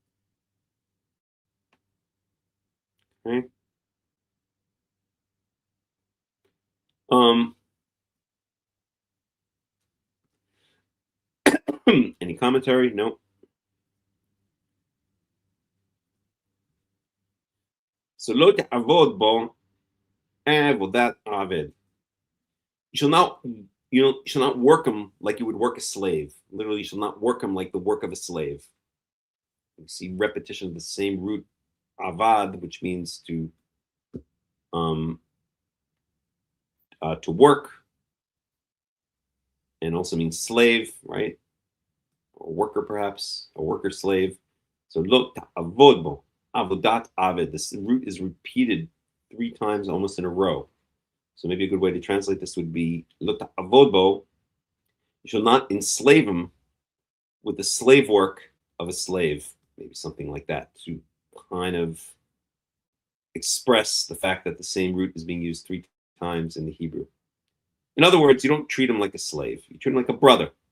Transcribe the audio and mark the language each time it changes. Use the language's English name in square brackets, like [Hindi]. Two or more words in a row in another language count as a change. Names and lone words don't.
[English] Okay. Any commentary? No. [Hebrew] So לא תעבוד בו עבודת עבד. [English] You shall not work him like you would work a slave. Literally, you shall not work him like the work of a slave. You see repetition of the same root, avad, which means to work, and also means slave, right? Or worker, perhaps, a worker slave. [Hebrew] So לא תעבוד בו עבודת עבד. [English] This root is repeated 3 times almost in a row. So maybe a good way to translate this would be [Hebrew] לא תעבוד בו. [English] You shall not enslave him with the slave work of a slave. Maybe something like that, to kind of express the fact that the same root is being used 3 times in the Hebrew. In other words, you don't treat him like a slave. You treat him like a brother.